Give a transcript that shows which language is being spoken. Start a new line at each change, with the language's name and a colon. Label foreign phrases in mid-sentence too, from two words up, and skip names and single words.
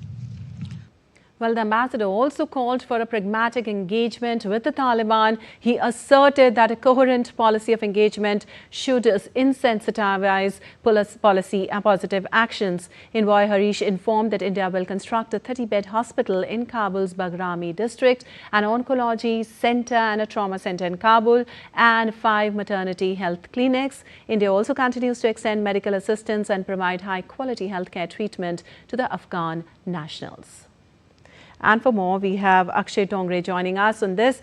English: Well, the ambassador also called for a pragmatic engagement with the Taliban. He asserted that a coherent policy of engagement should insensitize policy and positive actions. Envoy Harish informed that India will construct a 30-bed hospital in Kabul's Bagrami district, an oncology center and a trauma center in Kabul, and 5 maternity health clinics. India also continues to extend medical assistance and provide high-quality healthcare treatment to the Afghan nationals. And for more, we have Akshay Tongre joining us on this.